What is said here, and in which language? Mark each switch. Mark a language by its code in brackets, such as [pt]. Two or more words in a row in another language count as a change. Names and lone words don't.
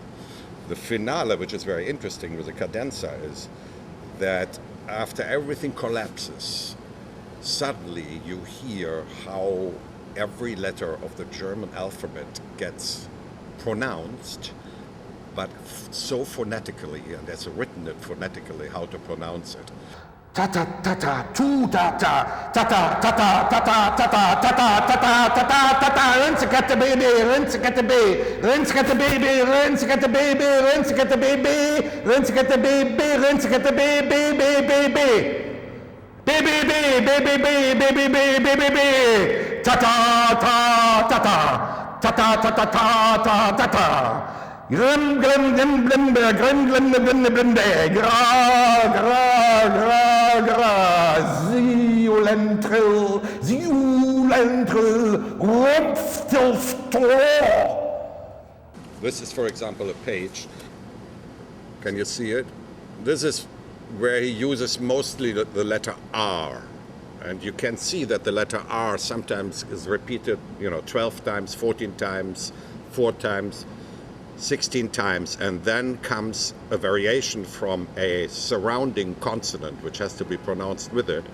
[en] The finale, which is very interesting with the cadenza, is that after everything collapses, suddenly you hear how every letter of the German alphabet gets pronounced, but so phonetically, and that's written it phonetically, how to pronounce it. Tata tata tu tata tata tata tata tata tata tata tata tata rinse got the baby, rinse got the baby, rinse got the baby, rinse got the baby, rinse got the baby, rinse got the baby, rinse got the baby, baby, baby. Baby, baby, baby, baby, baby, baby, baby, tata tata tata tata tata tata tata. Grim, grim, grim, grim, grim, grim, grim, grim, grim, gra, gra, gra, gra, ziolentrill, rumpftilftor. This is, for example, a page. Can you see it? This is where he uses mostly the letter R. And you can see that the letter R sometimes is repeated, 12 times, 14 times, 4 times, 16 times, and then comes a variation from a surrounding consonant which has to be pronounced with it.